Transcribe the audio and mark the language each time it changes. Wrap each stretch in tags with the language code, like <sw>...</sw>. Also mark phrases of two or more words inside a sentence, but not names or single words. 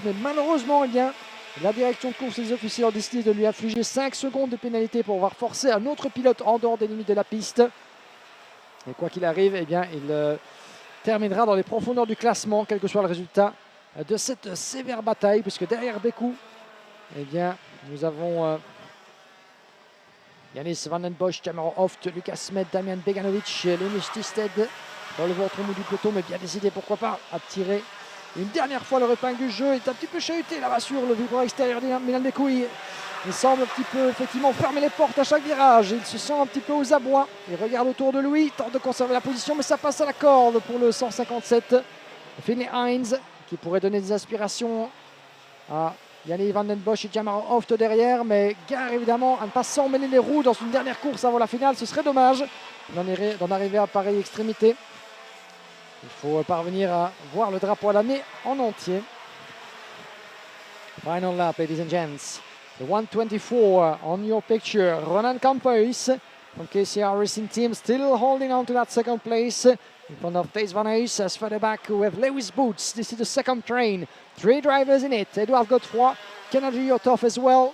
<fr>Mais malheureusement, eh bien, la direction de course et les officiers ont décidé de lui infliger 5 secondes de pénalité pour avoir forcé un autre pilote en dehors des limites de la piste. Et quoi qu'il arrive, eh bien, il terminera dans les profondeurs du classement, quel que soit le résultat de cette sévère bataille, puisque derrière Bekou, eh bien, nous avons Yannis van den Bosch, Cameron Hoft, Lucas Smet, Damian Beganovic, Linus Tisted dans le ventre mou du peloton, mais bien décidé, pourquoi pas, à tirer une dernière fois le épingle du jeu. Il est un petit peu chahuté là-bas sur le vibreur extérieur de Milan Bekou. Il semble un petit peu effectivement fermer les portes à chaque virage. Il se sent un petit peu aux abois. Il regarde autour de lui, il tente de conserver la position, mais ça passe à la corde pour le 157. Finn Heinz qui pourrait donner des aspirations à Yannick van den Bosch et Jamar Hoft derrière, mais gare évidemment à ne pas s'emmêler les roues dans une dernière course avant la finale. Ce serait dommage d'en arriver à pareille extrémité. Il faut parvenir à voir le drapeau à l'année en entier.</fr> <en>Final lap, ladies and gents. The 124 on your picture. Ronan Campos from KCR Racing Team still holding on to that second place. In front of Thijs Van Huys. As further back we have Lewis Boots. This is the second train. 3 drivers in it. Edouard Godefroy, Kennedy Ottoff as well.</en>